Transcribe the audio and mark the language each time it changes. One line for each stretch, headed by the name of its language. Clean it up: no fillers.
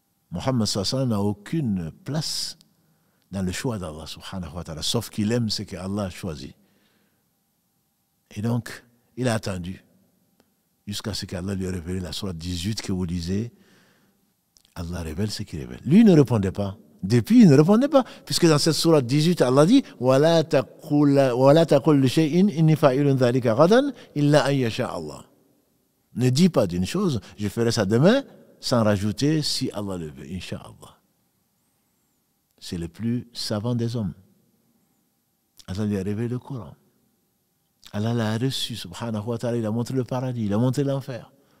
French: Mohammed sallallahu n'a aucune place dans le choix d'Allah subhanahu wa ta'ala, sauf qu'il aime ce qu'Allah a choisi. Et donc, il a attendu jusqu'à ce qu'Allah lui ait révélé la sourate 18 que vous lisez. Allah révèle ce qu'il révèle. Lui ne répondait pas. Depuis, il ne répondait pas. Puisque dans cette sourate 18, Allah dit
Arabic: وَلَا تَقُلْ لِشَيْءٍ إِنِّي فَاعِلٌ ذَلِكَ غَدًا إِلَّا أَن يَشَاءَ اللَّهُ.
French: Ne dis pas d'une chose, je ferai ça demain, sans rajouter si Allah le veut, Inch'Allah. C'est le plus savant des hommes. Allah lui a révélé le Coran. Allah l'a reçu, subhanahu wa ta'ala, il a montré le paradis, il a montré l'enfer.